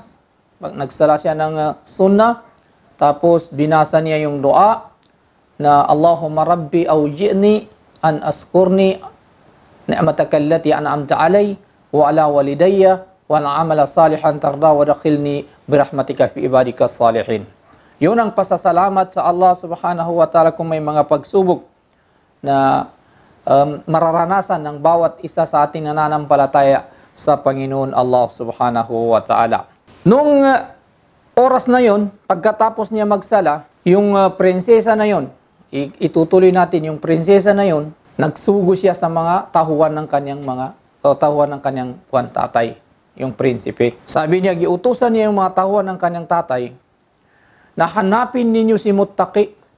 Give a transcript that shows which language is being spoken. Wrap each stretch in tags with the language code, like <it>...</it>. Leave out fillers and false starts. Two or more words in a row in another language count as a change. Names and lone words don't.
<tl>Nagsala siya ng sunnah, tapos binasa niya yung dua na</tl> <ar>اللهم رب أوزعني أن أشكر نعمتك التي أنعمت علي وعلى والدي وأن أعمل صالحا ترضاه وأدخلني برحمتك في عبادك الصالحين.</ar> <tl>Yun ang pasasalamat sa Allah</tl> <ar>سبحانه وتعالى</ar> <tl>kung may mga pagsubok na mararanasan ng bawat isa sa ating nananampalataya sa Panginoon Allah</tl> <ar>سبحانه وتعالى.</ar> <tl>Nung oras na yon, pagkatapos niya magsala, yung prinsesa na yon, itutuloy natin yung prinsesa na yon, nagsugo siya sa mga tahuan ng kanyang tatay, yung prinsipe. Sabi niya, giutusan niya yung mga tahuan ng kanyang tatay na hanapin ninyo si muttaqi.</tl>